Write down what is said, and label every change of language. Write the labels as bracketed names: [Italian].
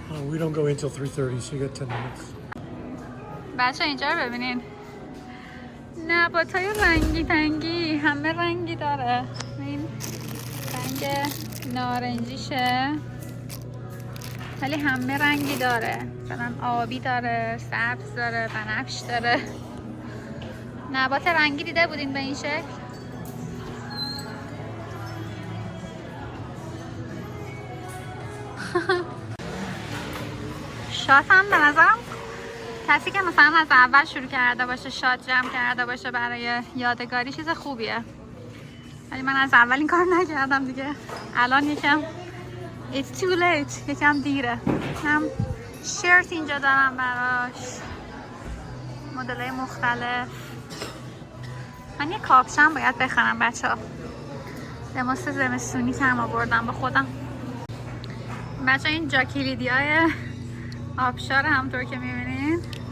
[English] We don't go until 3:30, so you got 10 minutes. [Persian] بچه اینجا رو ببینین. نباتای رنگی تنگی همه رنگی داره. این رنگ نارنجیشه ولی همه رنگی داره. مثلا آبی داره، سبز داره، بنفش داره. نبات رنگی دیده بودین به این شکل؟ شات هم به نظرم کسی که مثلا از اول شروع کرده باشه شات جمع کرده باشه برای یادگاری چیز خوبیه. ولی من از اول این کار نکردم دیگه. الان یکم [English] It's too late. [Persian] یکم دیره. هم شرت اینجا دارم براش مدل‌های مختلف. من یه کاپشن باید بخرم بچه ها. لباس زمستونی کم آوردم با خودم. بچه این جا کلیدی های آبشار همونطور که میبینین.